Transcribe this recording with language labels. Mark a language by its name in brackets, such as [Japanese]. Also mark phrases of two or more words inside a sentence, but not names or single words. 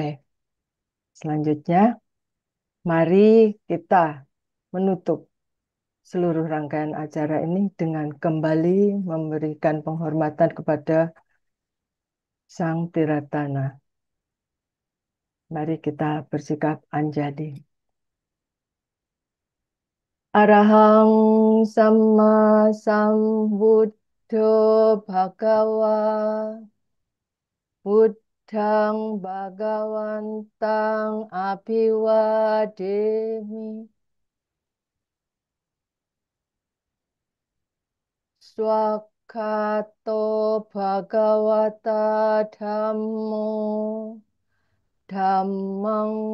[Indonesian] Selanjutnya, mari kita menutup seluruh rangkaian acara ini dengan kembali memberikan penghormatan kepada Sang Tiratana. Mari kita bersikap anjali. [Pali] Arahang Sama Sambuddho Bhagawa Buddhang Bhagawantang Abhiwademi Swakato Bhagawata Dhammo Dhammang